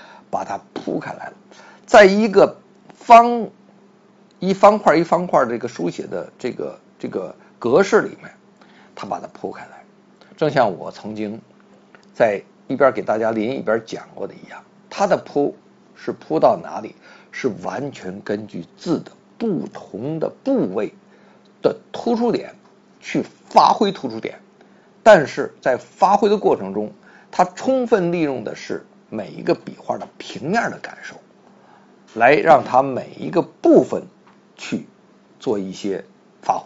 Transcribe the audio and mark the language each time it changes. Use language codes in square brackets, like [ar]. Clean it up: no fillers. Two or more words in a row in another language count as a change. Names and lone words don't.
[zh] 把它鋪開來了，在一個一方塊一方塊這個書寫的這個格式裡面，它把它鋪開來。正像我曾經在一邊給大家临一邊講過的一樣，它的鋪是鋪到哪裡，是完全根據字的不同的部位的突出點去發揮突出點，但是在發揮的過程中，它充分利用的是每一個筆畫的平面的感受，來讓它每一個部分去做一些發揮。